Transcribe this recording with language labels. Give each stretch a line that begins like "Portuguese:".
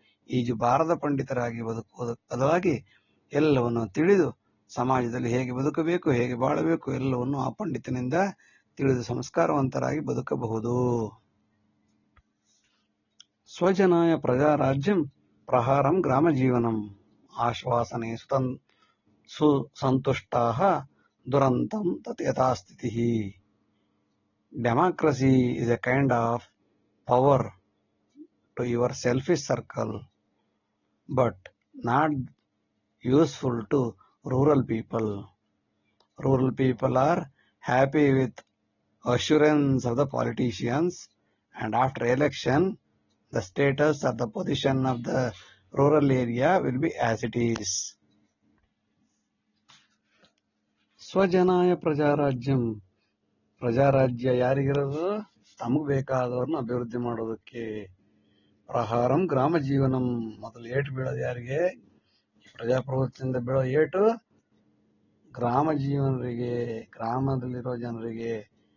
Kannada: ಈಜು ಬಾರದ ಪಂಡಿತರಾಗಿ ಬದುಕುವುದಕ್ಕೆ ಬದಲಾಗಿ ಎಲ್ಲವನ್ನು ತಿಳಿದು ಸಮಾಜದಲ್ಲಿ ಹೇಗೆ ಬದುಕಬೇಕು, ಹೇಗೆ ಬಾಳಬೇಕು ಎಲ್ಲವನ್ನು ಆ ಪಂಡಿತನಿಂದ ತಿಳಿದು ಸಂಸ್ಕಾರವಂತರಾಗಿ ಬದುಕಬಹುದು.
Sanskrit: ಸ್ವಜನಾಯ ಪ್ರಜಾರಾಜ್ಯಂ ಪ್ರಹಾರಂ ಗ್ರಾಮ ಜೀವನಂ ಆಶ್ವಾಸನೆ ಸುಸಂತುಷ್ಟಾಃ ದುರಂತಂ ತತ್ ಯಥಾಸ್ಥಿತಿಃ.
English: Democracy is a kind of power to your selfish circle, but not useful to rural people. Rural people are happy with assurance of the politicians, and after election, the status or the position of the rural area will be as it is.
Sanskrit: ಸ್ವಜನಾಯ ಪ್ರಜಾರಾಜ್ಯಂ,
Kannada: ಪ್ರಜಾರಾಜ್ಯ ಯಾರಿಗಿರೋದು? ತಮಗೆ ಬೇಕಾದವ್ರನ್ನ ಅಭಿವೃದ್ಧಿ ಮಾಡೋದಕ್ಕೆ.
Sanskrit: ಪ್ರಹಾರಂ ಗ್ರಾಮ ಜೀವನಂ,
Kannada: ಮೊದಲು ಏಟು ಬೀಳೋದು ಯಾರಿಗೆ? ಪ್ರಜಾಪ್ರಭುತ್ವದಿಂದ ಬೀಳೋ ಏಟು ಗ್ರಾಮ ಜೀವನರಿಗೆ, ಗ್ರಾಮದಲ್ಲಿರೋ ಜನರಿಗೆ.